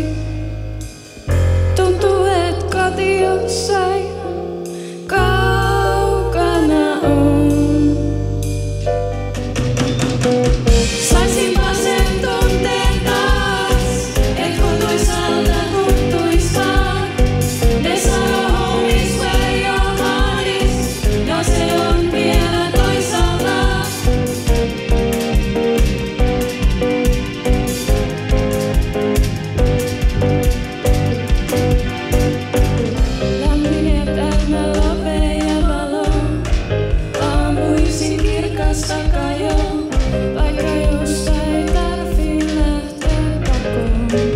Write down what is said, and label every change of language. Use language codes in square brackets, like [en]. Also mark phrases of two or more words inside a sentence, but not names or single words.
[fi] Tuntuu, et koti jossain kaukana on. Saisinpa sen tunteen taas, et kotoisalta tuntuis vaan. Ne sanoo [en] home is where your heart is, [fi] ja se on vielä toisaalla. Lämmin ja täynnä lovea ja valoa, aamuisin kirkasta kajoa, vaikka josta ei tarvii lähteä pakoon.